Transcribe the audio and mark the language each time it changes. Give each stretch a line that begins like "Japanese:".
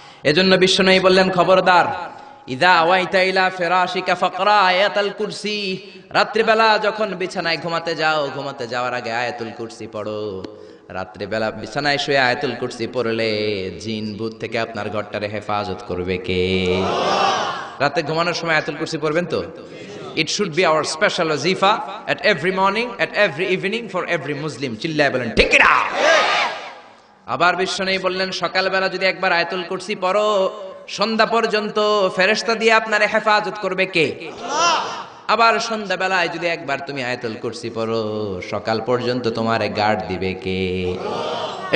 Bangla: এজন্য বিশ্বনবী বললেন খবরদার,
Arabic: ইযা আওয়াইতা ইলা ফিরাশিকা ফাকরা আয়াতুল কুরসি,
Bangla: রাত্রিবেলা যখন বিছানায় ঘুমাতে যাও, ঘুমাতে যাওয়ার আগে আয়াতুল কুরসি পড়ো। রাত্রিবেলা বিছানায় শুয়ে আয়াতুল কুরসি পড়লে জিন ভূত থেকে আপনার ঘরটারে হেফাজত করবে কে? রাতে ঘুমানোর সময় আয়াতুল কুরসি পড়বেন তো?
English: It should be our special wazifa at every morning, at every evening for every Muslim.
Bangla: চিল্লায় বলেন ঠিক কি না? আবার বিশ্বনবী বললেন সকালবেলা যদি একবার আয়াতুল কুরসি পড়ো, সন্ধ্যা পর্যন্ত ফেরেশতা দিয়ে আপনারে হেফাজত করবে কে? আল্লাহ। আবার সন্ধ্যাবেলায় যদি একবার তুমি আয়াতুল কুরসি পড়ো, সকাল পর্যন্ত তোমারে গার্ড দিবে কে? আল্লাহ।